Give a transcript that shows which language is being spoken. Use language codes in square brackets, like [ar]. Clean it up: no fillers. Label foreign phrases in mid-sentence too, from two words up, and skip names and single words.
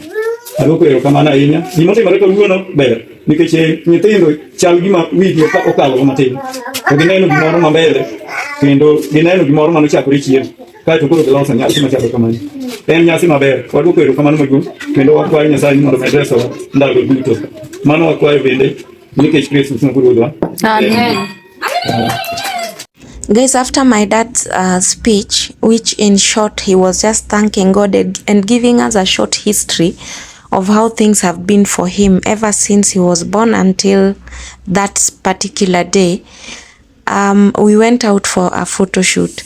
[luo] Aduoko erokamano ahinya. Gima timore kawuono ber nikech nyithindo chal gima wigi okalo matin, to gineno gimoro mambele kendo gineno gimoro manochakore chien kaeto koro giloso nyasi machalo kamano. En nyasi maber. Waduoko erokamano maduong' kendo wakwayo Nyasaye mondo omed resowa ndalo duto. Mano wakwayo bende nikech Kristo Ruodhwa. Amen. [en] Guys, after my dad's speech, which in short he was just thanking God and giving us a short history of how things have been for him ever since he was born until that particular day, we went out for a photo shoot.